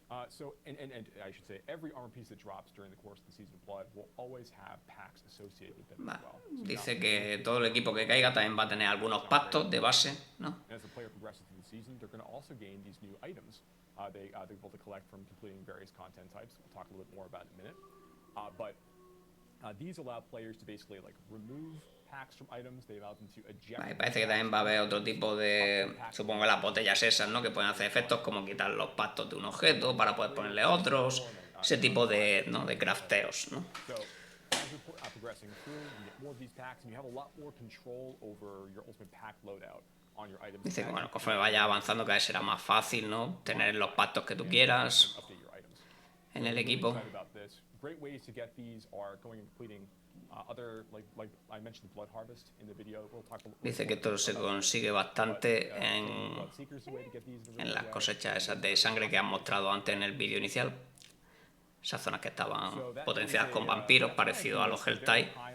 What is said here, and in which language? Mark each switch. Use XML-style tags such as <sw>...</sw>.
<en>So, and I should say, every armor piece that drops during the course of the Season of Blood will always have packs associated with them as well. So</en> <es>dice que todo el equipo que caiga también va a tener algunos pactos de base, ¿no?</es> <en>as the player progresses through the season, they're going to also gain these new items. They're able to collect from completing various content types. We'll talk a little bit more about it in a minute. But these allow players to basically remove packs from items. They allow them to eject.</en> <es>Vale, parece que también va a haber otro tipo de, supongo, las botellas esas, ¿no? Que pueden hacer efectos como quitar los pactos de un objeto para poder ponerle otros. Ese tipo de crafteos, ¿no?</es> <en>So as you're progressing through, you get more of these packs, and you have a lot more control over your ultimate pack loadout on your items.</en> <es>Dice que bueno, conforme vaya avanzando cada vez será más fácil, ¿no? Tener los pactos que tú quieras</es> <en>Update your items.</en> <es>en el</es> <en>Really</en> <es>equipo.</es> <en>excited about this. Great ways to get these are going and completing other, like I mentioned the blood harvest in the video. We'll talk a little</en> <es>Dice que esto se consigue bastante en las cosechas esas de sangre que han mostrado antes en el vídeo inicial. Esas zonas que estaban potenciadas con vampiros, parecido a los Helltide.</es>